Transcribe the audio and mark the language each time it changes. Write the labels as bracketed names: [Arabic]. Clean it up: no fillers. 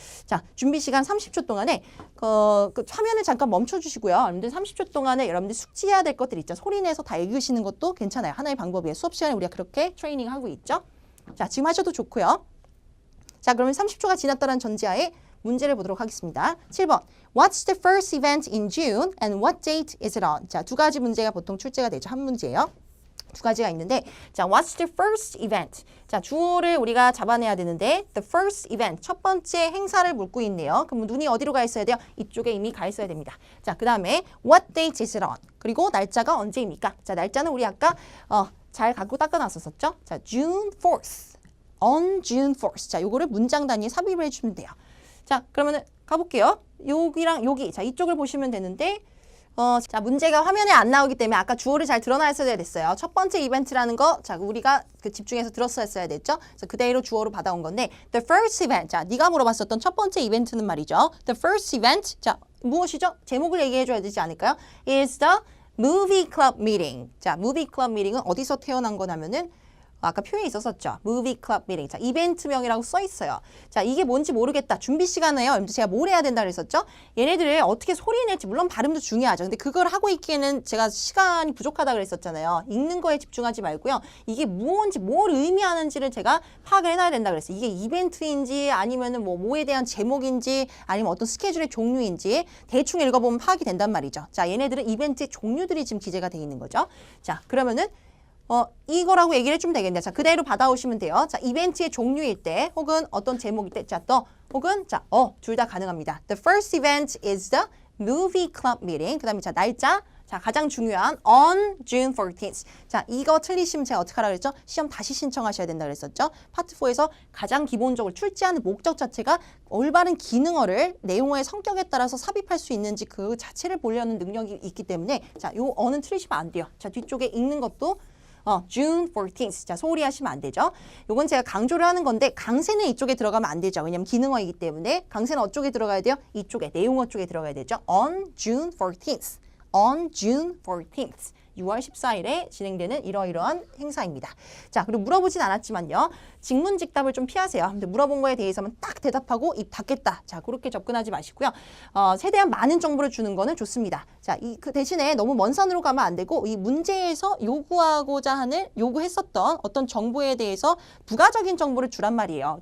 [Korean] 자, 준비 시간 30초 동안에 그 화면을 잠깐 멈춰주시고요. 여러분들 30초 동안에 여러분들 숙지해야 될 것들 있죠. 소리내서 다 읽으시는 것도 괜찮아요. 하나의 방법이에요. 수업 시간에 우리가 그렇게 트레이닝하고 있죠. 자, 지금 하셔도 좋고요. 자, 그러면 30초가 지났다는 전제하에 문제를 보도록 하겠습니다. 7번. [English] What's the first event in June and what date is it on? [Korean] 자, 두 가지 문제가 보통 출제가 되죠. 한 문제예요. 두 가지가 있는데 자, [English] what's the first event? [Korean] 자, 주어를 우리가 잡아내야 되는데 the first event, 첫 번째 행사를 묻고 있네요. 그럼 눈이 어디로 가 있어야 돼요? 이쪽에 이미 가 있어야 됩니다. 자, 그 다음에 [English] what date is it on? [Korean] 그리고 날짜가 언제입니까? 자, 날짜는 우리 아까 잘 갖고 닦아놨었죠? [English] 자, June 4th. on June 4th. [Korean] 자, 요거를 문장 단위에 삽입을 해주면 돼요. 자, 그러면은 가볼게요. 여기랑 여기. 자, 이쪽을 보시면 되는데 자, 문제가 화면에 안 나오기 때문에 아까 주어를 잘 드러났어야 됐어요. 첫 번째 이벤트라는 거, 자, 우리가 집중해서 들었어야 됐죠? [English] 그래서 그대로 주어로 받아온 건데, the first event. 자, 네가 물어봤었던 첫 번째 이벤트는 말이죠. The first event. [Korean] 자, 무엇이죠? 제목을 얘기해줘야 되지 않을까요? [English] is the movie club meeting. [Korean] 자, movie club meeting은 어디서 태어난 거냐면은 아까 표현이 있었었죠. [English] Movie Club Meeting. [Korean] 자, 이벤트명이라고 써 있어요. 자, 이게 뭔지 모르겠다. 준비 시간에요. 제가 뭘 해야 된다 그랬었죠? 얘네들을 어떻게 소리낼지, 물론 발음도 중요하죠. 근데 그걸 하고 있기에는 제가 시간이 부족하다 그랬었잖아요. 읽는 거에 집중하지 말고요. 이게 무언지, 뭘 의미하는지를 제가 파악을 해놔야 된다 그랬어요. 이게 이벤트인지 아니면은 뭐에 대한 제목인지 아니면 어떤 스케줄의 종류인지 대충 읽어보면 파악이 된단 말이죠. 자, 얘네들은 이벤트의 종류들이 지금 기재가 돼 있는 거죠. 자, 그러면은 이거라고 얘기를 해주면 되겠네요. 자, 그대로 받아오시면 돼요. 자, 이벤트의 종류일 때, 혹은 어떤 제목일 때, 자, 혹은, 자, 둘 다 가능합니다. [English] The first event is the movie club meeting. [Korean] 그 다음에, 자, 날짜. 자, 가장 중요한 [English] on June 14th. [Korean] 자, 이거 틀리시면 제가 어떻게 하라 그랬죠? 시험 다시 신청하셔야 된다 그랬었죠? 파트 4에서 가장 기본적으로 출제하는 목적 자체가 올바른 기능어를 내용어의 성격에 따라서 삽입할 수 있는지 그 자체를 보려는 능력이 있기 때문에, 자, 요 어는 틀리시면 안 돼요. 자, 뒤쪽에 읽는 것도 June 14th. 자, 소홀히 하시면 안 되죠. 요건 제가 강조를 하는 건데 강세는 이쪽에 들어가면 안 되죠. 왜냐면 기능어이기 때문에 강세는 어쪽에 들어가야 돼요? 이쪽에, 내용어 쪽에 들어가야 되죠. [English] On June 14th. On June 14th. [Korean] 6월 14일에 진행되는 이러이러한 행사입니다. 자, 그리고 물어보진 않았지만요. 직문직답을 좀 피하세요. 근데 물어본 거에 대해서만 딱 대답하고 입 닫겠다. 자, 그렇게 접근하지 마시고요. 세대한 많은 정보를 주는 거는 좋습니다. 자, 그 대신에 너무 먼 산으로 가면 안 되고 이 문제에서 요구했었던 어떤 정보에 대해서 부가적인 정보를 주란 말이에요.